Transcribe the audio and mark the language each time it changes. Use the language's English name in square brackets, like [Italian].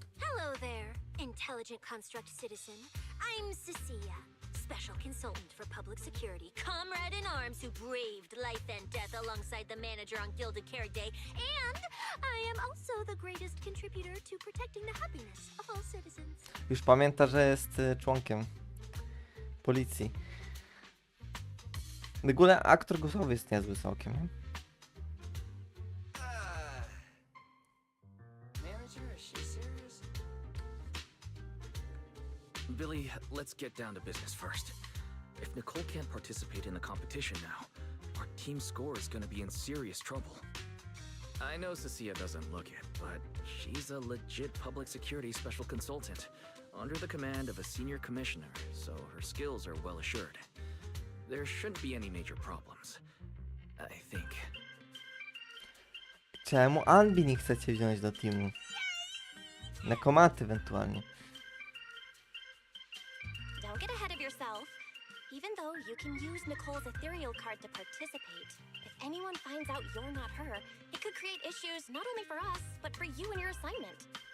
[English] Hello there, intelligent construct citizen. I'm Cecilia, special consultant for public security, comrade in arms who braved life and death alongside the manager on Gilded Carrot Day, and I am also the greatest contributor to protecting the happiness of all citizens. [Polish] Już pamięta, że jest członkiem policji. W ogóle aktor głosowy jest niezły całkiem, nie? [English] Manager, is she serious? Billy, let's get down to business first. If Nicole can't participate in the competition now, our team score is gonna be in serious trouble. I know Cecilia doesn't look it, but she's a legit public security special consultant, under the command of a senior commissioner, so her skills are well assured. There shouldn't be any major problems. I think. [Polish] Czemu Ambi nie chcecie wziąć do teamu? Na komaty ewentualnie. [English] Don't get ahead of yourself. Even though you can use Nicole's ethereal card to participate, if anyone finds out you're not her, it could create issues not only for us, but for you and your assignment.